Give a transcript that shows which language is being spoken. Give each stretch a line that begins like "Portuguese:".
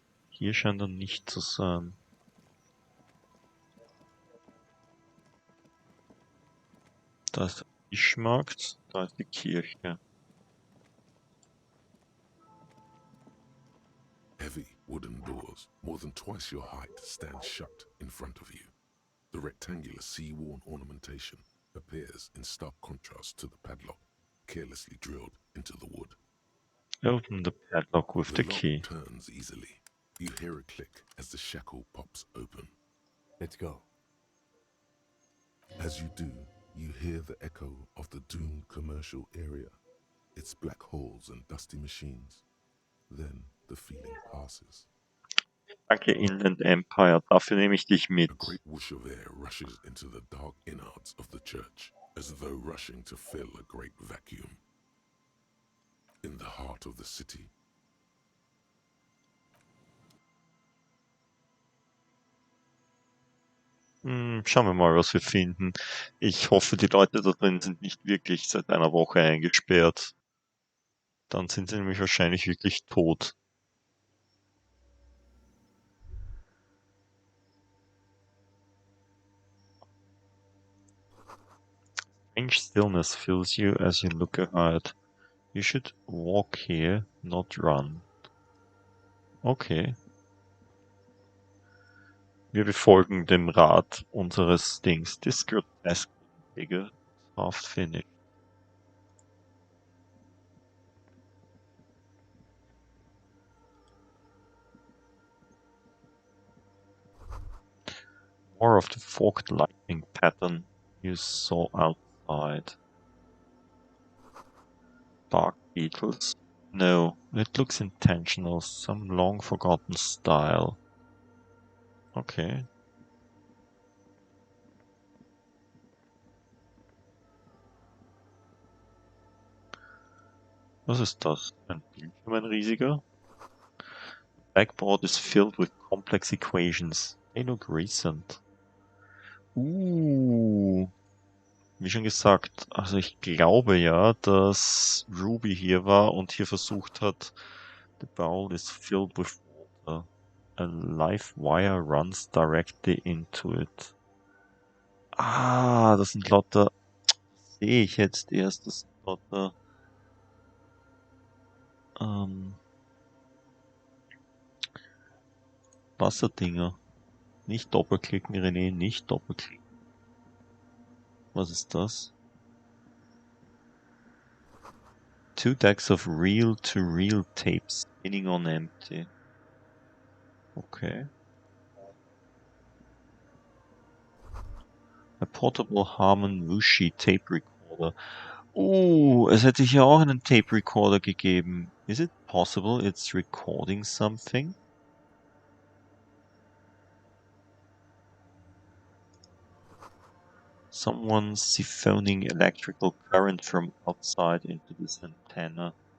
German: Hier scheint er nicht zu sein. Da ist der Fischmarkt, da ist die Kirche.
English: Heavy wooden doors, more than twice your height, stand shut in front of you. The rectangular sea-worn ornamentation appears in stark contrast to the padlock, carelessly drilled into the wood. Open the padlock with the The lock key. turns easily. You hear a click as the shackle pops open. Let's go. As you do, you hear the echo of the doomed commercial area, its black holes and dusty machines. Then the feeling passes.
German: Danke, Inland Empire, dafür nehme ich dich mit.
English: A great whoosh of air rushes into the dark innards of the church, as though rushing to fill a great vacuum. In the heart of the city,
German: Schauen wir mal, was wir finden. Ich hoffe, die Leute da drin sind nicht wirklich seit einer Woche eingesperrt. Dann sind sie nämlich wahrscheinlich wirklich tot.
English: Strange stillness fills you as you look ahead. You should walk here, not run. Okay.
German: Wir befolgen dem Rat unseres Dings.
English: This grotesque figure, half finished. More of the forked lightning pattern you saw outside. Bark beetles? No, it looks intentional, some long forgotten style. Okay.
German: Was ist das? Ein Bildschirm, ein riesiger?
English: Backboard is filled with complex equations. They look recent.
German: Wie schon gesagt, also ich glaube ja, dass Ruby hier war und hier versucht hat,
English: the bowl is filled with water. A live wire runs directly into it.
German: Das sind lauter, sehe ich jetzt erst, das sind lauter, Wasserdinger. Nicht doppelklicken, René, nicht doppelklicken. Was ist das?
English: 2 decks of reel-to-reel tapes spinning on empty. Okay. A portable Harman Wushi tape recorder.
German: Es hätte hier auch einen tape recorder gegeben.
English: Is it possible it's recording something? Someone's siphoning electrical current from outside into this antenna.